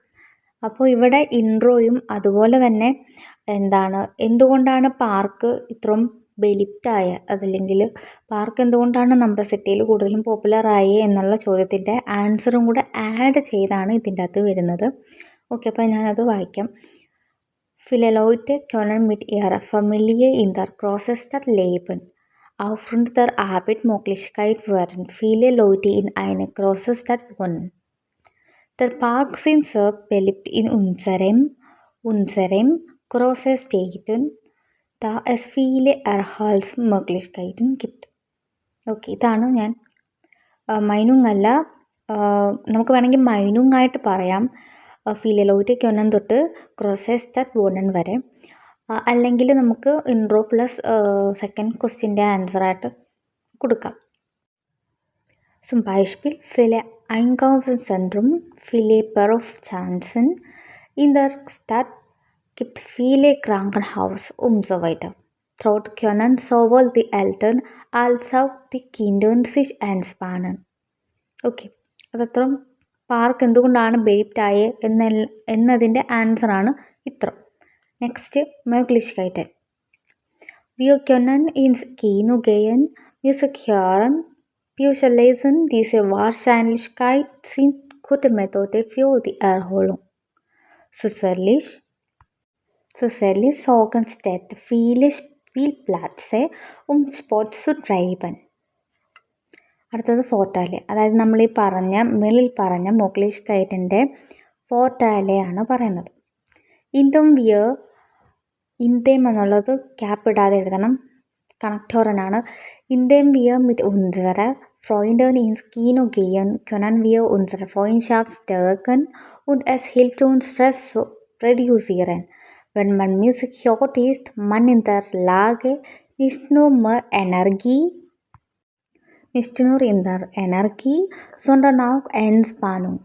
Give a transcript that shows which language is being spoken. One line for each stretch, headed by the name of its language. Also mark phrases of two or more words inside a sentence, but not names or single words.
Malayalam: അപ്പോൾ ഇവിടെ ഇൻട്രോയും അതുപോലെ തന്നെ എന്തുകൊണ്ടാണ് പാർക്ക് ഇത്രയും ബെലിപ്റ്റായ, അതല്ലെങ്കിൽ പാർക്ക് എന്തുകൊണ്ടാണ് നമ്മുടെ സിറ്റിയിൽ കൂടുതലും പോപ്പുലറായി എന്നുള്ള ചോദ്യത്തിൻ്റെ ആൻസറും കൂടെ ആഡ് ചെയ്താണ് ഇതിൻ്റെ അകത്ത് വരുന്നത്. ഓക്കെ, അപ്പോൾ ഞാനത് വായിക്കാം.
German: Viele Leute können mit ihrer Familie in der Großstadt leben. Aufgrund der Arbeitsmöglichkeit werden viele Leute in einer Großstadt wohnen. Der Park sind sehr beliebt in unserem großen Städten, da es viele Erholungsmöglichkeiten gibt.
Malayalam: ഓക്കെ, ഇതാണ് ഞാൻ മൈനുങ് അല്ല, നമുക്ക് വേണമെങ്കിൽ മൈനുങ് ആയിട്ട് പറയാം.
German: Viele Leute können
Malayalam: തൊട്ട്
German: Großstadt wohnen
Malayalam: വരെ, അല്ലെങ്കിൽ നമുക്ക് ഇൻട്രോ പ്ലസ് സെക്കൻഡ് ക്വസ്റ്റ്യൻ്റെ ആൻസറായിട്ട് കൊടുക്കാം.
German: Zum Beispiel viele Einkaufszentren, viele Berufschancen in der Stadt, gibt viele Krankenhäuser und so weiter. Dort können sowohl die Eltern als auch die Kinder sich entspannen.
Malayalam: ഓക്കെ, അതത്രയും പാർക്ക് എന്തുകൊണ്ടാണ് ബെലിപ്റ്റായ എന്നതിൻ്റെ ആൻസറാണ് ഇത്ര. നെക്സ്റ്റ്,
German: Möglichkeiten. Wir können ins Kino gehen, Musik hören. Wir lesen, diese Wahrscheinlichkeit sind gute Methode für die Erholung. Zusätzlich sorgen Städte viele Spielplätze, um Sport zu treiben.
Malayalam: അടുത്തത് ഫോർട്ടാലെ, അതായത് നമ്മൾ ഈ മേളിൽ പറഞ്ഞ Möglichkeiten-ൻ്റെ ഫോർട്ടാലെയാണ് പറയുന്നത്. ഇന്തേം എന്നുള്ളത് ക്യാപ്പ് ഇടാതെ എഴുതണം, കണക്ടോറനാണ്.
German: Indem wir mit unsere Freunde ins Kino gehen, können wir unsere Freundschaft stärken und es hilft uns, Stress zu reduzieren. Wenn man Musik hört, ist man in der Lage, nicht nur mehr Energie, nicht nur in der Energie, sondern auch Entspannung.